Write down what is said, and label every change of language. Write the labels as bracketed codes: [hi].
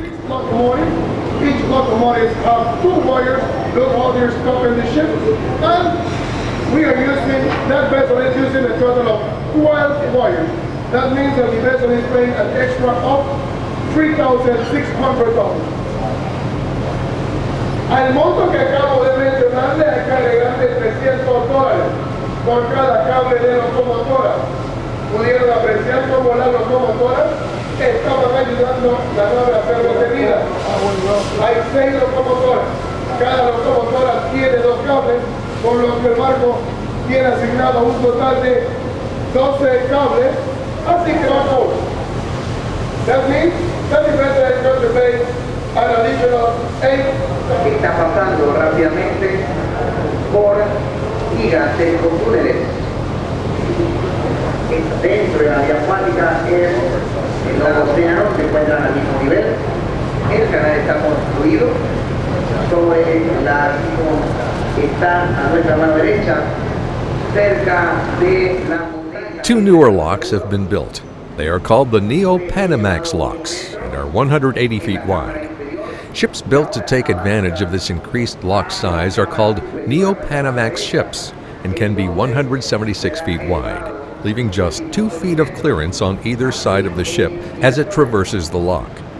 [en] Each locomotive has 2 wires, those wires stop in the ship, and we are using, that vessel is using a total of 12 wires. That means that the vessel is paying an extra of $3,600. [es] Al monto que acabo de mencionarle hay que agregarle $300 por cada cable de locomotora. Pudieron apreciar cómo las locomotoras estaban ayudando la nave a ser detenida. Hay 6 locomotoras. Cada locomotora tiene 2 cables, por lo que el barco tiene asignado un total de 12 cables, así que va por. [en] That means that the vessel is going to pay an additional 8. [es] Está pasando rápidamente por gigantescos túneles. Dentro de la vía acuática en los océanos se encuentran al mismo nivel. El canal está construido sobre la que está a nuestra mano derecha, cerca de la montaña. [en] 2 newer locks have been built. They are called the Neo-Panamax locks and are 180 feet wide. Ships built to take advantage of this increased lock size are called Neo-Panamax ships and can be 176 feet wide, leaving just 2 feet of clearance on either side of the ship as it traverses the lock.